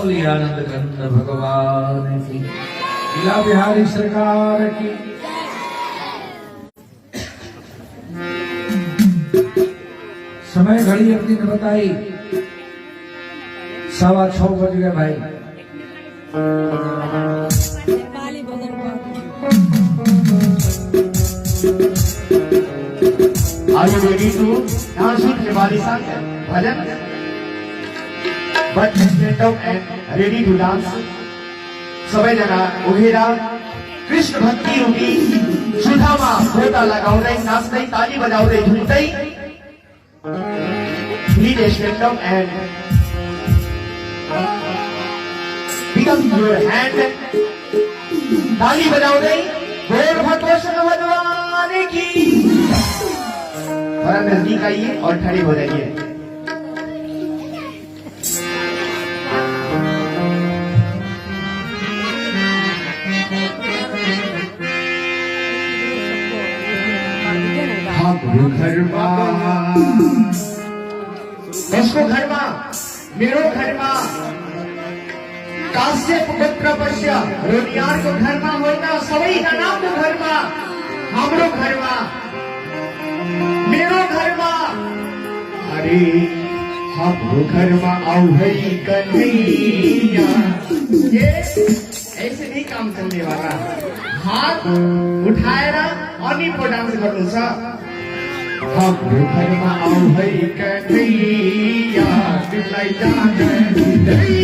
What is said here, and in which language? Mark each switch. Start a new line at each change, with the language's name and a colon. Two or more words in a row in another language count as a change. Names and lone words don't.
Hindi: सच्चिदानंद घन भगवान की, लीला बिहारी सरकार की। समय घड़ी अपनी ने बताई 6:15 बज गए भाई।
English: Are you ready to dance with Nepali song bhajan? But stand up and ready to dance.
Nepali: सबैजना उभिएर कृष्ण भक्ति रूपी सुधामा गोता लगाउँदै नाच्दै ताली बजाउँदै झुम्दै
English: please stand up and pick up your hand.
Nepali: ताली बजाउँदै
Hindi: बोल भगवान भगवान की। थोड़ा नजदीक आइए और खड़े हो जाइए।
Nepali: घरमा यसको घरमा मेरो घरमा काश्यप गोत्र पश्य रोनियारको घरमा होइन सबैजनाको घरमा हाम्रो घरमा मेरो घरमा अरे हाम्रो घरमा आऊ है कन्हैया।
Hindi: ये ऐसे नहीं काम चलने वाला।
Nepali: हाथ उठाएर अनि पो डान्स गर्नु छ। हाम्रो घरमा आऊ है कन्हैया तिमीलाई जान्दै।